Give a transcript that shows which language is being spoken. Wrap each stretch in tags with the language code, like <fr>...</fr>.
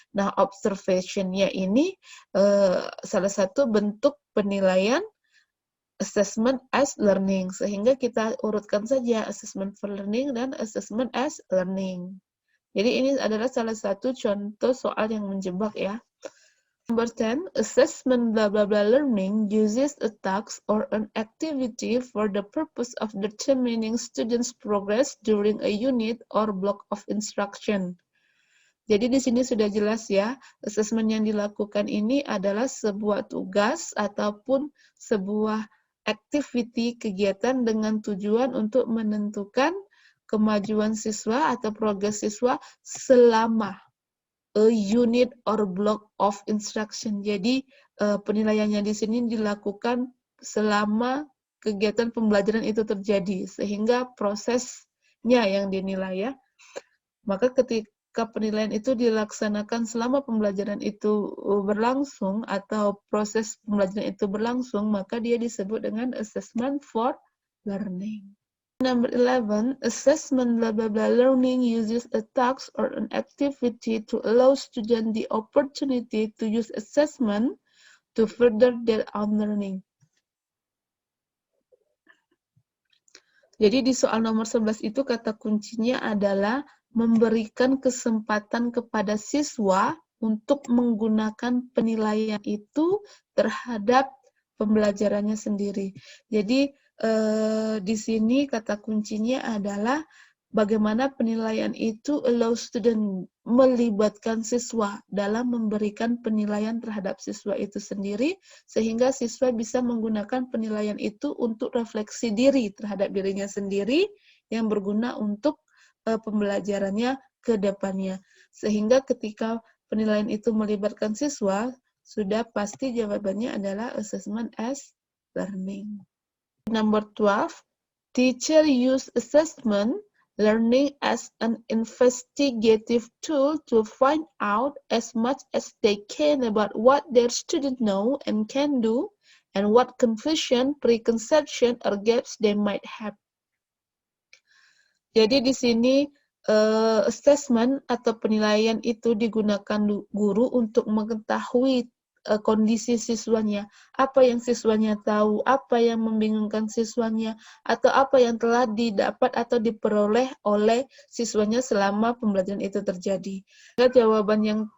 <id>Nah, observation-nya ini salah satu bentuk penilaian assessment as learning, sehingga kita urutkan saja assessment for learning dan assessment as learning. Jadi ini adalah salah satu contoh soal yang menjebak ya.</id> <en>Number 10, assessment blah blah blah learning uses a task or an activity for the purpose of determining students' progress during a unit or block of instruction.</en> <id>Jadi di sini sudah jelas ya, assessment yang dilakukan ini adalah sebuah tugas ataupun sebuah activity kegiatan dengan tujuan untuk menentukan kemajuan siswa atau progres siswa selama</id> <en>a unit or block of instruction.</en> <id>Jadi penilaiannya di sini dilakukan selama kegiatan pembelajaran itu terjadi, sehingga prosesnya yang dinilai ya. Maka ketika penilaian itu dilaksanakan selama pembelajaran itu berlangsung atau proses pembelajaran itu berlangsung, maka dia disebut dengan assessment for learning.</id> <en>Number 11, assessment blah blah blah learning uses a task or an activity to allow students the opportunity to use assessment to further their own learning.</en> <id>Jadi di soal nomor 11 itu kata kuncinya adalah memberikan kesempatan kepada siswa untuk menggunakan penilaian itu terhadap pembelajarannya sendiri. Jadi di sini kata kuncinya adalah bagaimana penilaian itu allow student, melibatkan siswa dalam memberikan penilaian terhadap siswa itu sendiri, sehingga siswa bisa menggunakan penilaian itu untuk refleksi diri terhadap dirinya sendiri yang berguna untuk pembelajarannya ke depannya. Sehingga ketika penilaian itu melibatkan siswa, sudah pasti jawabannya adalah assessment as learning.</id> <en>Number 12, teacher use assessment learning as an investigative tool to find out as much as they can about what their students know and can do, and what confusion, preconception, or gaps they might have.</en> <id>Jadi di sini assessment atau penilaian itu digunakan guru untuk mengetahui kondisi siswanya, apa yang siswanya tahu, apa yang membingungkan siswanya, atau apa yang telah didapat atau diperoleh oleh siswanya selama pembelajaran itu terjadi. Jawaban yang</id>